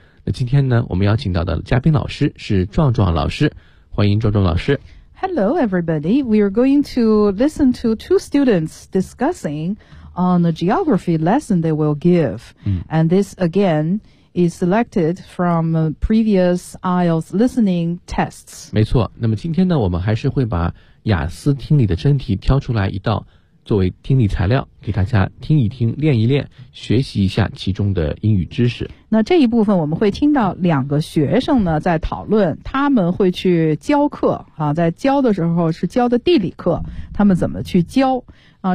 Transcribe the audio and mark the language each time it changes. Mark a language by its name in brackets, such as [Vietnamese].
[Chinese] 那今天呢，我们邀请到的嘉宾老师是壮壮老师，欢迎壮壮老师。 [English] Hello everybody, we are going to listen to two students discussing on the geography lesson they will give、and this againis selected from previous IELTS listening tests. [Chinese] 没错，那么今天呢，我们还是会把雅思听力的真题挑出来一道作为听力材料，给大家听一听，练一练，学习一下其中的英语知识。那这一部分我们会听到两个学生呢在讨论，他们会去教课啊，在教的时候是教的地理课，他们怎么去教啊。